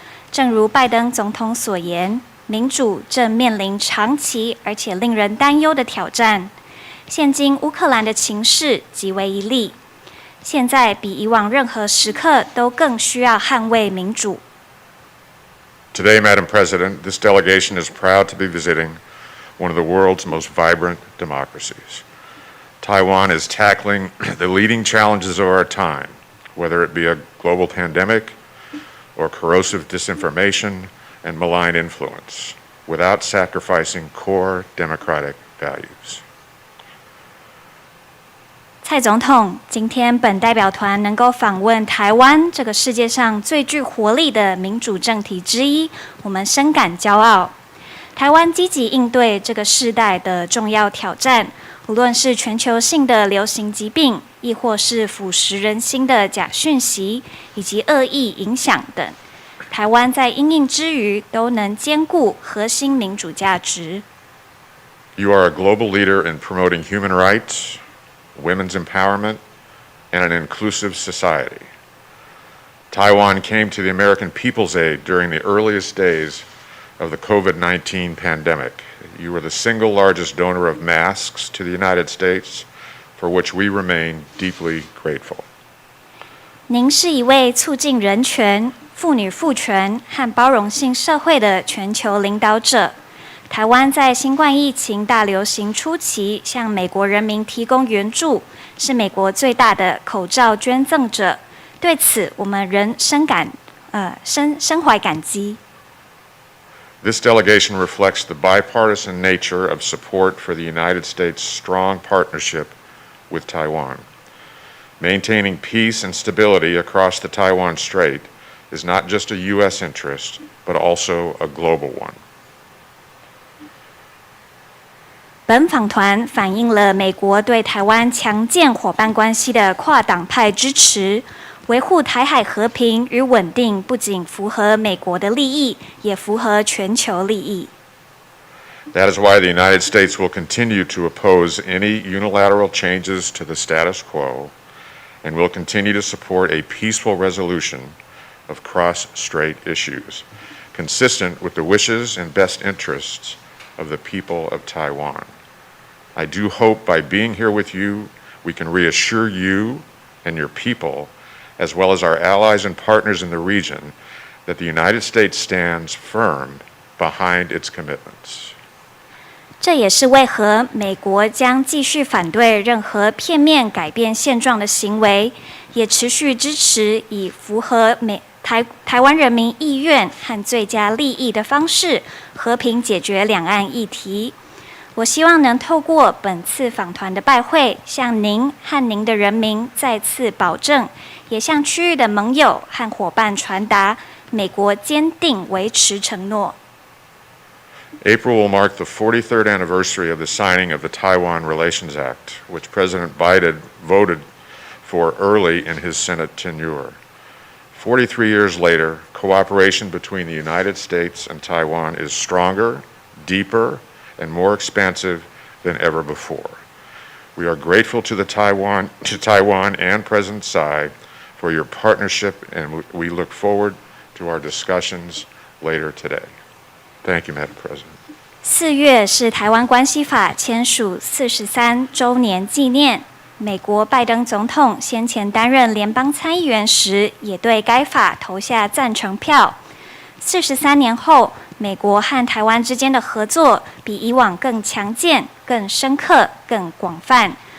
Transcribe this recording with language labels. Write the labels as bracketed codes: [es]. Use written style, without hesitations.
[zh] 正如拜登总统所言，民主正面临长期而且令人担忧的挑战。现今乌克兰的情势极为一例，现在比以往任何时刻都更需要捍卫民主。 [en] Today, Madam President, this delegation is proud to be visiting one of the world's most vibrant democracies. Taiwan is tackling the leading challenges of our time, whether it be a global pandemic or corrosive disinformation and malign influence, without sacrificing core democratic values. [zh] 蔡总统，今天本代表团能够访问台湾这个世界上最具活力的民主政体之一，我们深感骄傲。台湾积极应对这个世代的重要挑战，无论是全球性的流行疾病，亦或是腐蚀人心的假讯息以及恶意影响等，台湾在因应之余都能兼顾核心民主价值。 [en] You are a global leader in promoting human rights, women's empowerment, and an inclusive society. Taiwan came to the American people's aid during the earliest days of the COVID-19 pandemic. You were the single largest donor of masks to the United States, for which we remain deeply grateful. [zh] 您是一位促进人权、妇女赋权和包容性社会的全球领导者。台湾在新冠疫情大流行初期向美国人民提供援助，是美国最大的口罩捐赠者。对此，我们仍深怀感激。 [en] This delegation reflects the bipartisan nature of support for the United States' strong partnership with Taiwan. Maintaining peace and stability across the Taiwan Strait is not just a U.S. interest, but also a global one. [zh] 本访团反映了美国对台湾强健伙伴关系的跨党派支持，维护台海和平与稳定不仅符合美国的利益，也符合全球利益。 [en] That is why the United States will continue to oppose any unilateral changes to the status quo and will continue to support a peaceful resolution of cross-strait issues, consistent with the wishes and best interests of the people of Taiwan. I do hope by being here with you, we can reassure you and your people, as well as our allies and partners in the region, that the United States stands firm behind its commitments. [zh] 这也是为何美国将继续反对任何片面改变现状的行为，也持续支持以符合台湾人民意愿和最佳利益的方式，和平解决两岸议题。我希望能透过本次访团的拜会，向您和您的人民再次保证，也向区域的盟友和伙伴传达，美国坚定维持承诺。 [en] April will mark the 43rd anniversary of the signing of the Taiwan Relations Act, which President Biden voted for early in his Senate tenure. 43 years later, cooperation between the United States and Taiwan is stronger, deeper, and more expansive than ever before. We are grateful to Taiwan and President Tsai for your partnership, and we look forward to our discussions later today. Thank you, Madam President. [zh] 4月是台湾关系法签署43周年纪念。美国拜登总统先前担任联邦参议员时，也对该法投下赞成票。 43年后，美国和台湾之间的合作比以往更强健、更深刻、更广泛。